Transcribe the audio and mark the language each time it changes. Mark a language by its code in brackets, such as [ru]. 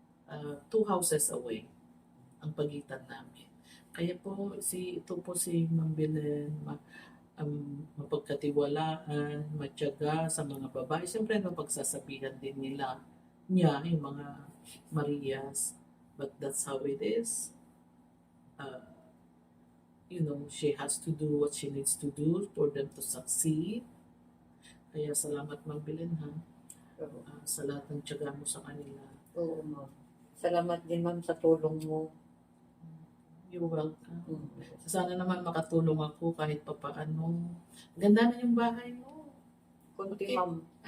[en] 2 houses away [tl] ang pagitan namin. Kaya po, ito po si Ma'am Belen, mapagkatiwalaan, matyaga sa mga babae. Siyempre, pagsasabihan din niya, yung mga Marias. [en] But that's how it is. She has to do what she needs to do for them to succeed. [tl] Kaya salamat, Ma'am Belen, ha? Sa lahat ng tiyaga mo sa kanila. Oo, ma'am. Salamat din, ma'am, sa tulong mo. [en] You're welcome. Mm. [tl] Sana naman makatulong ako kahit papaano. Ganda na yung bahay mo. Kunti [en] Okay. [tl] ma'am.